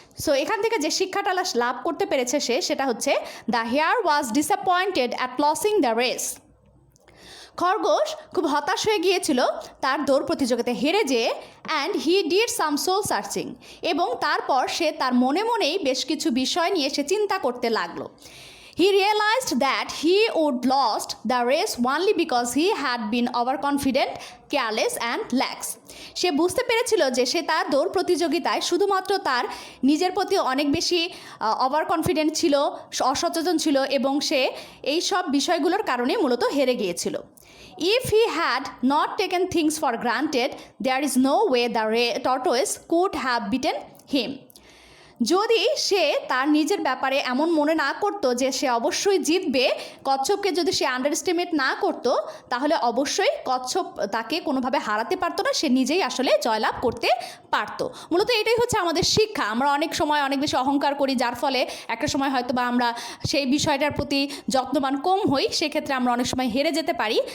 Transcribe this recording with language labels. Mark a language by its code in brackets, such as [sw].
[bn] So এখান থেকে যে শিক্ষাটা লাভ করতে পেরেছে সে সেটা হচ্ছে [en] the hare was disappointed at losing the race. [bn] খরগোশ খুব হতাশ হয়ে গিয়েছিল তার দৌড় প্রতিযোগিতায় হেরে যেয়ে [en] and he did some soul searching [bn] এবং তারপর সে তার মনে মনেই বেশ কিছু বিষয় নিয়ে সে চিন্তা করতে লাগলো। [en] He realized that he would lost the race only because he had been overconfident, careless and lax. [bn] সে বুঝতে পেরেছিল যে সে তার দৌড় প্রতিযোগিতায় শুধুমাত্র তার নিজের প্রতি অনেক বেশি ওভার কনফিডেন্ট ছিল, অসচেতন ছিল এবং সে এই সব বিষয়গুলোর কারণে মূলত হেরে গিয়েছিল। [en] If he had not taken things for granted, there is no way the tortoise could have beaten him. [bn] যদি সে তার নিজের ব্যাপারে এমন মনে না করত যে সে অবশ্যই জিতবে, কচ্ছপকে যদি সে আন্ডারএস্টিমেট না করত তাহলে অবশ্যই কচ্ছপ তাকে কোনোভাবে হারাতে পারতো না, সে নিজেই আসলে জয়লাভ করতে পারতো। মূলত এটাই হচ্ছে আমাদের শিক্ষা। আমরা অনেক সময় অনেক বেশি অহংকার করি যার ফলে একটা সময় হয়তো বা আমরা সেই বিষয়টার প্রতি যত্নবান কম হই, সেক্ষেত্রে আমরা অনেক সময় হেরে যেতে পারি।